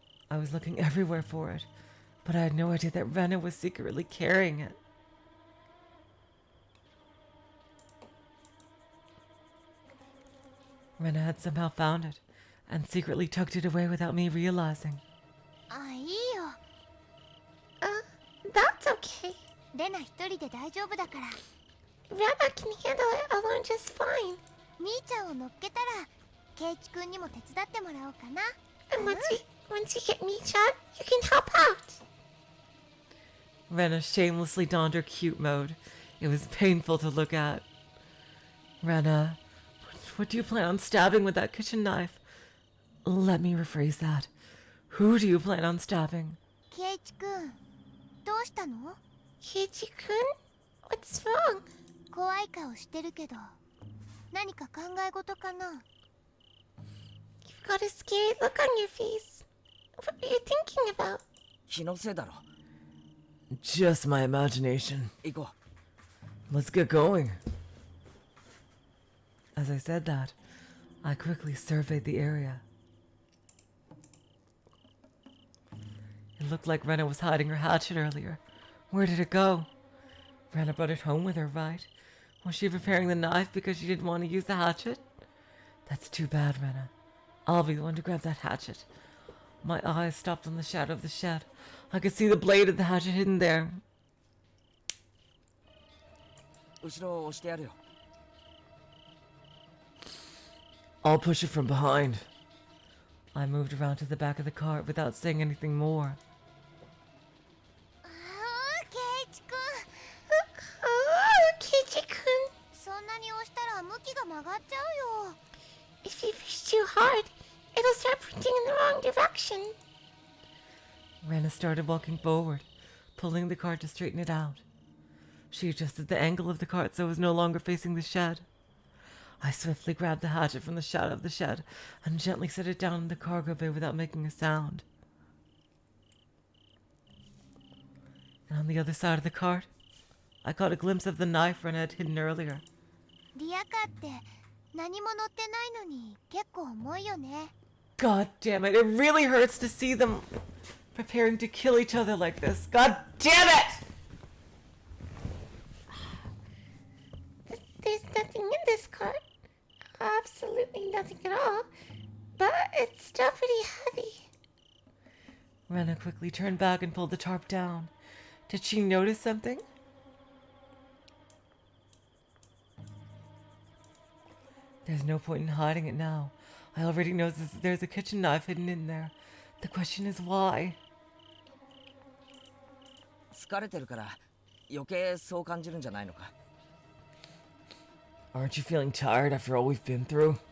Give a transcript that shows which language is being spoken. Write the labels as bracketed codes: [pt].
[en] I was looking everywhere for it, but I had no idea that Rena was secretly carrying it. Rena had somehow found it, and secretly tucked it away without me realizing. [ja] あ、いいよ。 [en] That's okay. [ja] レナ一人で大丈夫だから。 [en] Rena can handle it alone just fine. [ja] 兄ちゃんを乗っけたら、ケイイチ君にも手伝ってもらおうかな。 [en] And once you get Micha, you can help out. Rena shamelessly donned her cute mode. It was painful to look at. Rena, what do you plan on stabbing with that kitchen knife? Let me rephrase that. Who do you plan on stabbing? [ja] ケイイチ君、どうしたの？ [en] Keiichi-kun? What's wrong? [ja] 怖い顔してるけど、何か考え事かな？ [en] You've got a scary look on your face. What are you thinking about? [ja] 気のせいだろ。 [en] Just my imagination. [ja] 行こ [en] Let's get going. As I said that, I quickly surveyed the area. It looked like Rena was hiding her hatchet earlier. Where did it go? Rena brought it home with her, right? Was she preparing the knife because she didn't want to use the hatchet? That's too bad, Rena. I'll be the one to grab that hatchet. My eyes stopped on the shadow of the shed. I could see the blade of the hatchet hidden there. [ja] う。後ろを押してやるよ。 [en] I'll push it from behind. I moved around to the back of the cart without saying anything more. [ja] ああ、ケイイチ君。 [en] Oh, Keiichi-kun. [ja] そんなに押したら向きが曲がっちゃうよ。 [en] If you push too hard, it'll start pointing in the wrong direction. Rena started walking forward, pulling the cart to straighten it out. She adjusted the angle of the cart so it was no longer facing the shed. I swiftly grabbed the hatchet from the shadow of the shed and gently set it down in the cargo bay without making a sound. And on the other side of the cart, I caught a glimpse of the knife Rena had hidden earlier. [ja] リアカって何も乗ってないのに結構重いよね。 [en] God damn it, it really hurts to see them preparing to kill each other like this. God damn it! There's nothing in this cart. Absolutely nothing at all. But it's still pretty heavy. Rena quickly turned back and pulled the tarp down. Did she notice something? There's no point in hiding it now. I already know there's a kitchen knife hidden in there. The question is why? [ja] 疲れてるから余計そう感じるんじゃないのか。 [en] Aren't you feeling tired after all we've been through?